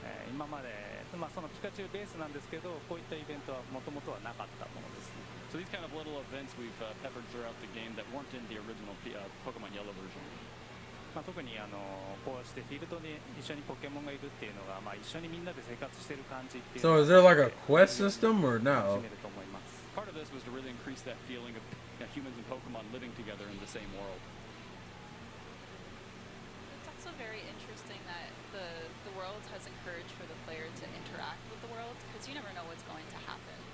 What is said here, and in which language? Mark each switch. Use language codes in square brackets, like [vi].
[ja] 今までそのピカチュウベースなんですけど、こういったイベントはもともとはなかったものですね。 [en] So these kind of little events we've peppered throughout the game that weren't in the original Pokemon Yellow version. [ja] 特にこうしてフィールドに一緒にポケモンがいるっていうのが、一緒にみんなで生活してる感じっていうの [en] So is there like a quest system or no? Part of this was to really increase that feeling of humans and Pokemon living together in the same world. It's also very interesting that the world has encouraged for the player to interact with the world, because you never know what's going to happen.